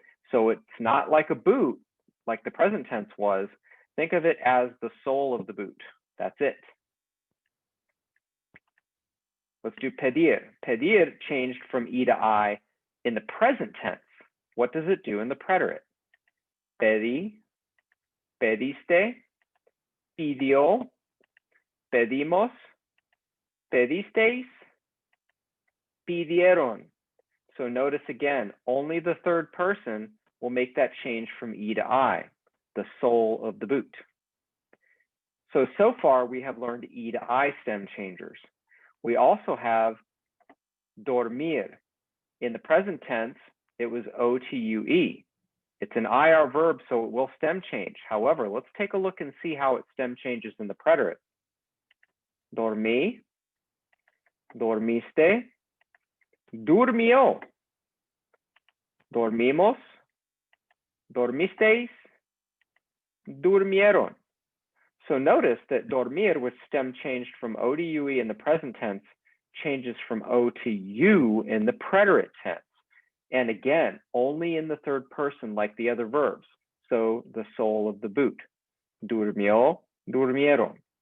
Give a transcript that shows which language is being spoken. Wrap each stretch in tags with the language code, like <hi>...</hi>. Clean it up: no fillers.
<en>So it's not like a boot, like the present tense was. Think of it as the sole of the boot. That's it. Let's do pedir. Pedir changed from E to I in the present tense. What does it do in the preterite?</en> <es>Pedí, pediste, pidió, pedimos, pedisteis, pidieron.</es> <en>So notice again, only the third person will make that change from E to I, the sole of the boot. So far we have learned E to I stem changers. We also have dormir. In the present tense, it was O to UE. It's an IR verb, so it will stem change. However, let's take a look and see how it stem changes in the preterite.</en> <es>Dormí, dormiste, durmió, dormimos, dormisteis, durmieron.</es> <en>So notice that dormir, which stem changed from O to UE in the present tense, changes from O to U in the preterite tense. And again, only in the third person like the other verbs. So the sole of the boot.</en> <es>Durmió, durmieron.</es>